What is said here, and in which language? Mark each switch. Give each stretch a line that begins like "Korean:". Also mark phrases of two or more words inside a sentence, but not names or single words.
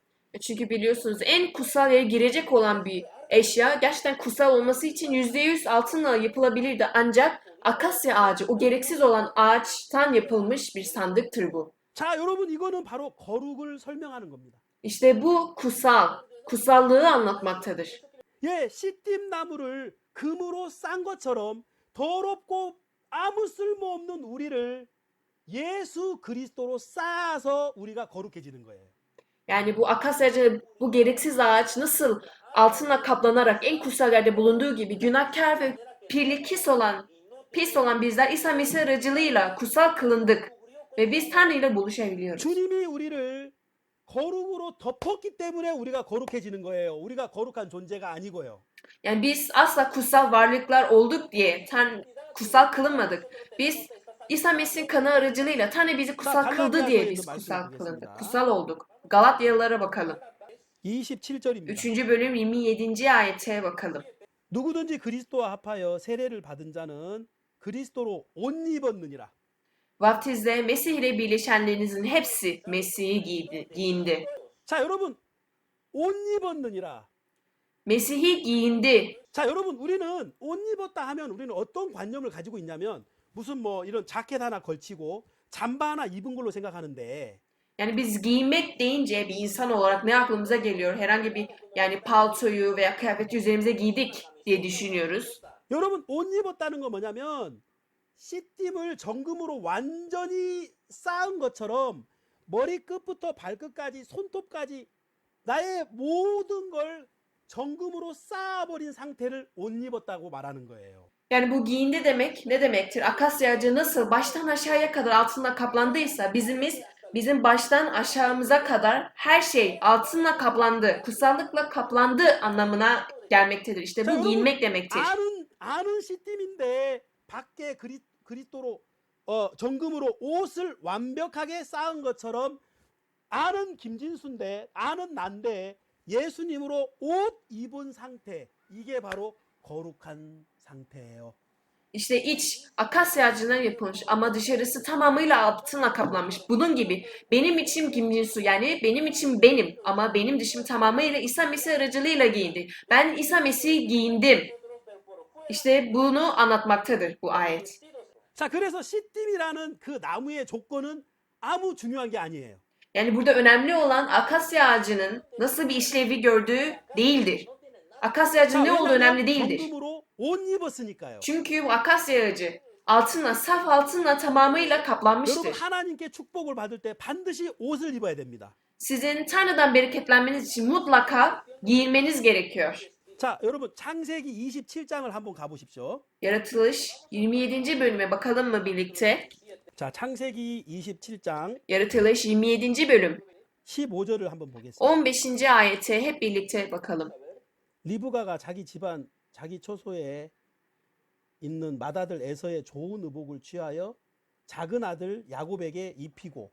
Turkish: Çünkü biliyorsunuz en kutsal yere girecek olan bir eşya gerçekten kutsal olması için %100 altınla yapılabilirdi. Ancak akasya ağacı, o gereksiz olan ağaçtan yapılmış bir sandıktır bu.
Korean: 자, 여러분 이거는 바로 거룩을 설명하는 겁니다.
Turkish: İşte bu kutsal, kutsallığı anlatmaktadır.
Korean: 예, 씨띠임 나무를 금으로 싼 것처럼 더럽고 아무 쓸모없는 우리를 예수 그리스도로 쌓아서 우리가 거룩해지는 거예요.
Turkish: Yani bu akasyacı, bu gereksiz ağaç nasıl altınla kaplanarak en kutsal yerde bulunduğu gibi günahkar ve pis olan bizler İsa Mesih aracılığıyla kutsal kılındık ve biz Tanrı ile buluşabiliyoruz.
Korean: 주님이 우리를 거룩으로 덮었기 때문에 우리가 거룩해지는 거예요. 우리가 거룩한 존재가 아니고요.
Turkish: Yani biz asla kutsal varlıklar olduk diye kutsal kılınmadık. Biz İsa Mesih'in kanı aracılığıyla Tanrı bizi kutsal kıldı diye biz kutsal kılındık. Kutsal olduk. Galatyalılara bakalım.
Korean: 27절입니다.
Turkish: 3. bölüm 27. ayete bakalım.
Korean: 누구든지 그리스도와 합하여 세례를 받은 자는 그리스도로 옷 입었느니라.
Turkish: Vaftizde Mesih ile birleşenlerinizin hepsi Mesih'i giyindi.
Korean: 자, 여러분 옷 입었느니라.
Turkish: Mesih'i giyindi.
Korean: 자, 여러분 우리는 옷 입었다 하면 우리는 어떤 관념을 가지고 있냐면 무슨 뭐 이런 자켓 하나 걸치고 잠바 하나 입은 걸로 생각하는데
Turkish: Yani biz giyinmek deyince bir insan olarak ne aklımıza geliyor? Herhangi bir yani paltoyu veya kıyafeti üzerimize giydik diye düşünüyoruz.
Korean: 여러분 옷 입었다는 건 뭐냐면 씨띠임을 정금으로 완전히 쌓은 것처럼 머리끝부터 발끝까지 손톱까지 나의 모든 걸 정금으로 쌓아버린 상태를 옷 입었다고 말하는 거예요.
Turkish: Yani bu giyindi demek ne demektir? Akasya ağacı nasıl baştan aşağıya kadar altınla kaplandıysa bizim baştan aşağımıza kadar her şey altınla kaplandı, kutsallıkla kaplandı anlamına gelmektedir. İşte
Korean: 자,
Turkish: bu giyinmek demektir.
Korean: 아는 씨띠임인데 밖에 그리스도로 정금으로 옷을 완벽하게 쌓은 것처럼 아는 김진수인데 아는 난데 예수님으로 옷 입은 상태 이게 바로 거룩한 상태예요.
Turkish: İşte iç akasya ağacından yapılmış ama dışarısı tamamıyla altınla kaplanmış. Bunun gibi benim içim Kim yani benim içim benim ama benim dışım tamamıyla İsa Mesih aracılığıyla giyindi. Ben İsa Mesih'i giyindim. İşte bunu anlatmaktadır bu ayet.
Korean: 자, 그래서 씨띠임이라는 그 나무의 조건은 아무 중요한 게 아니에요.
Turkish: Yani burada önemli olan akasya ağacının nasıl bir işlevi gördüğü değildir. Akasya ağacının ne olduğu önemli değildir.
Korean: 정금으로 옷 입었으니까요.
Turkish: Çünkü bu akasya ağacı altınla, saf altınla tamamıyla
Korean: 여러분
Turkish: kaplanmıştır.
Korean: 하나님께 축복을 받을 때 반드시 옷을 입어야 됩니다.
Turkish: Sizin Tanrı'dan bereketlenmeniz için mutlaka giyinmeniz gerekiyor.
Korean: 자, 여러분 창세기 27장을 한번 가보십시오.
Turkish: Yaratılış 27. bölüme bakalım mı birlikte?
Korean: 자, 창세기 27장
Turkish: Yaratılış 27. bölüm
Korean: 15절을 한번 보겠습니다.
Turkish: 15. ayete hep birlikte bakalım.
Korean: 리브가가 자기 집안 자기 처소에 있는 맏아들 에서의 좋은 의복을 취하여 작은 아들 야곱에게 입히고